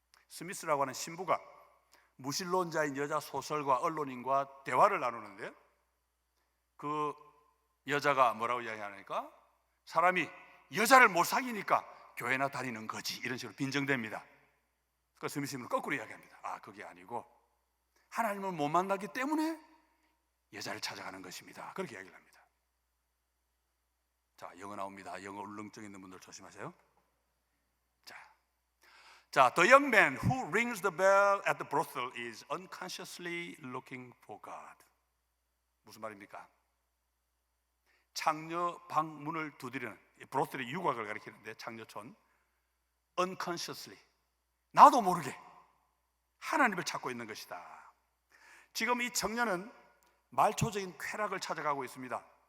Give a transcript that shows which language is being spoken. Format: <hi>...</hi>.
<ko>스미스라고 하는 신부가 무신론자인 여자 소설가 언론인과 대화를 나누는데, 그 여자가 뭐라고 이야기하니까, 사람이 여자를 못 사귀니까 교회나 다니는 거지, 이런 식으로 빈정됩니다. 그 스미스는 거꾸로 이야기합니다. 아, 그게 아니고 하나님을 못 만나기 때문에 여자를 찾아가는 것입니다, 그렇게 이야기를 합니다. 자, 영어 나옵니다. 영어 울렁증 있는 분들 조심하세요.</ko> <en>자, the young man who rings the bell at the brothel is unconsciously looking for God.</en> <ko>무슨 말입니까? 창녀 방문을 두드리는, 브로틀의 유곽을 가리키는데, 창녀촌, unconsciously, 나도 모르게 하나님을 찾고 있는 것이다. 지금 이 청년은 말초적인 쾌락을 찾아가고 있습니다.</ko>